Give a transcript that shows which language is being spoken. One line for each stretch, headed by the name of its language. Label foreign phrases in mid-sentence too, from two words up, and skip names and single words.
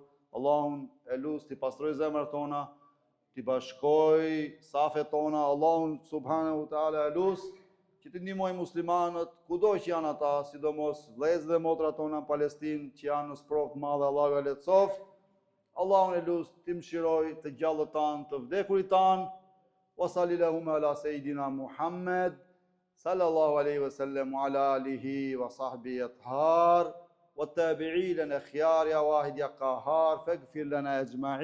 Albanian: Allahun e lutim të pastroj zemrat tona, t'i bashkoj safet tona. Allahun
Arabic: سبحانه وتعالى
Albanian: e lutim që të ndihmoj muslimanët kudo që janë ata, sidomos vëllezërit dhe motrat tona në Palestinë që janë në sprovë të mëdha. Allahu e lehtësoft. Allahun e lutim të mëshiroj të gjallët tanë, të vdekurit tanë.
Arabic: وصلى الله على سيدنا محمد صلى الله عليه وسلم وعلى آله وصحبه الأطهار والتابعين لنا الأخيار يا واحد يا قهار فاغفر لنا أجمعين.